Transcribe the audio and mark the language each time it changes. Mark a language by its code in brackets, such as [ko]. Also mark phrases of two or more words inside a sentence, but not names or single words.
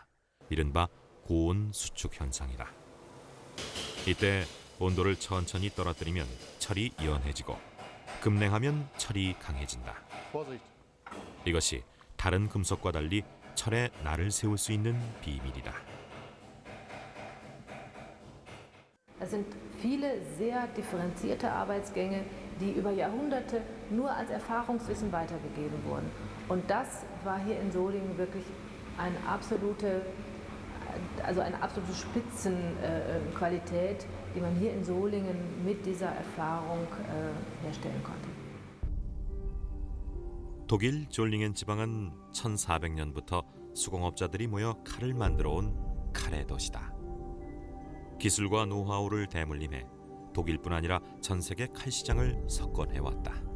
[ko] 이른바 고온 수축 현상이다. 이때 온도를 천천히 떨어뜨리면 철이 연해지고 급냉하면 철이 강해진다. 이것이 다른 금속과 달리 철에 날을 세울 수 있는 비밀이다. [de] Es sind viele sehr differenzierte Arbeitsgänge, die über Jahrhunderte nur als Erfahrungswissen weitergegeben wurden. Und das war hier in Solingen wirklich eine absolute Spitzenqualität, die man hier in Solingen mit dieser Erfahrung herstellen konnte. [ko] 독일 졸링엔 지방은 1400년부터 수공업자들이 모여 칼을 만들어 온 칼의 도시다. 기술과 노하우를 대물림해 독일뿐 아니라 전 세계 칼 시장을 석권해왔다.